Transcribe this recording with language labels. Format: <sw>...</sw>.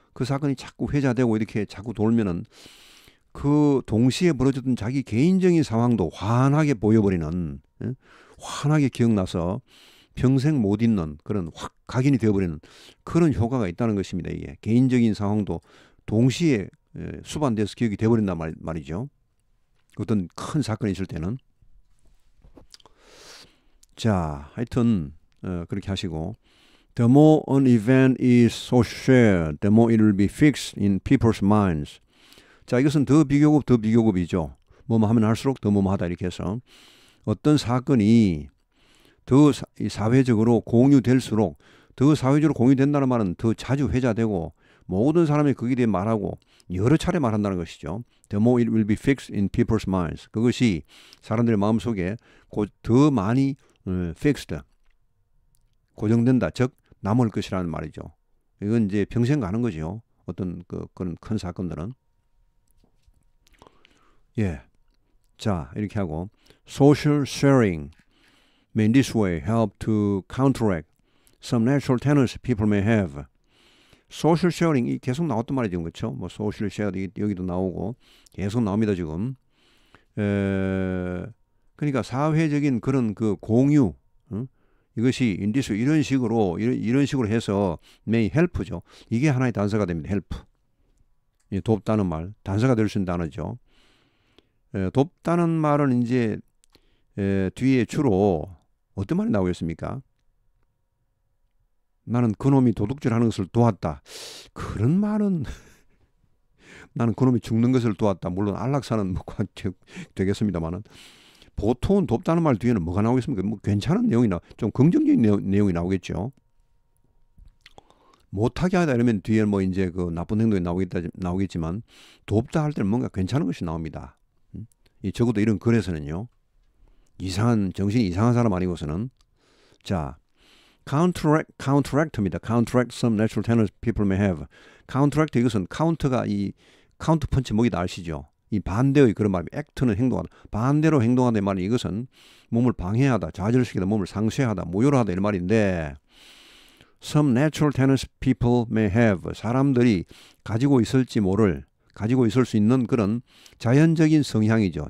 <ko>그 사건이 자꾸 회자되고 이렇게 자꾸 돌면은 그 동시에 벌어졌던 자기 개인적인 상황도 환하게 보여버리는 환하게 기억나서 평생 못 잊는 그런 확 각인이 되어버리는 그런 효과가 있다는 것입니다. 이게 개인적인 상황도 동시에 수반돼서 기억이 되어버린단 말이죠. 어떤 큰 사건이 있을 때는. 자, 하여튼 그렇게 하시고</ko> <en>The more an event is so shared, the more it will be fixed in people's minds.</en> <ko>자, 이것은 더 비교급이죠. 뭐뭐 하면 할수록 더 뭐뭐 하다 이렇게 해서 어떤 사건이 더 사회적으로 공유될수록 더 사회적으로 공유된다는 말은 더 자주 회자되고 모든 사람이 거기에 대해 말하고 여러 차례 말한다는 것이죠.</ko> <en>The more it will be fixed in people's minds.</en> <ko>그것이 사람들의 마음속에 더 많이 fixed, 고정된다. 즉 남을 것이라는 말이죠. 이건 이제 평생 가는 거죠. 어떤 그런 큰 사건들은. 예. 자, 이렇게 하고</ko> <en>social sharing may in this way help to counteract some natural tendencies people may have.</en> <ko>소셜 쉐어링이 계속 나왔단 말이죠. 그렇죠? 뭐 소셜 쉐어 여기도 나오고 계속 나옵니다, 지금. 그러니까 사회적인 그런 그 공유 이것이 인디스 이런 식으로 해서</ko> <en>may help</en> <ko>죠. 이게 하나의 단서가 됩니다.</ko> <en>help.</en> <ko>돕다는 말, 단서가 될 수 있는 단어죠. 돕다는 말은 이제 뒤에 주로 어떤 말이 나오겠습니까? 나는 그놈이 도둑질하는 것을 도왔다. 그런 말은 나는 그놈이 죽는 것을 도왔다. 물론 안락사는 뭐 되겠습니다만은 보통은 돕다는 말 뒤에는 뭐가 나오겠습니까? 뭐 괜찮은 내용이나 좀 긍정적인 내용이 나오겠죠. 못하게 하다 이러면 뒤에 뭐 이제 그 나쁜 행동이 나오겠지만 돕다 할 때는 뭔가 괜찮은 것이 나옵니다. 적어도 이런 글에서는요. 정신이 이상한 사람 아니고서는. 자, counteract입니다.</ko> <en>counteract some natural tendencies people may have.</en> <ko>counteract 이것은 카운터가 이 카운터 펀치 목이다 아시죠? 이 반대의 그런 말이 act는 행동하다. 반대로 행동하다 이 말은 이것은 몸을 방해하다, 좌절시키다, 몸을 상쇄하다, 모욕하다 이런 말인데</ko> <en>some natural tendencies people may have.</en> <ko>사람들이 가지고 있을 수 있는 그런 자연적인 성향이죠.</ko>